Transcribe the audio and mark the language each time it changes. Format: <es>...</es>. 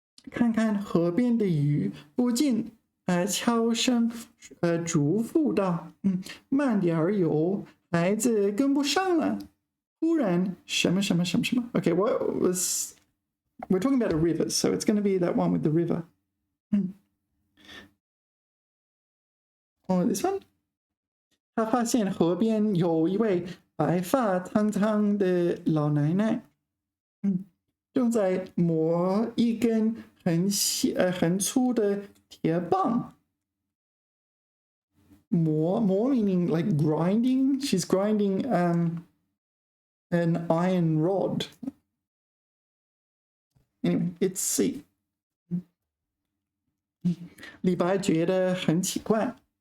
<zh>看看河边的鱼，不禁悄声嘱咐道：“慢点儿游，孩子跟不上了。” 突然，什么什么什么什么 ？</zh> <en>Okay, what was? We're talking about a river, so it's going to be that one with the river. Oh, this one.</en> <zh>他发现河边有一位白发苍苍的老奶奶，正在磨一根很粗的铁棒。</zh> <en>磨 meaning like grinding. She's grinding an iron rod. Anyway, it's C.</en> <zh>李白觉得很奇怪。</zh>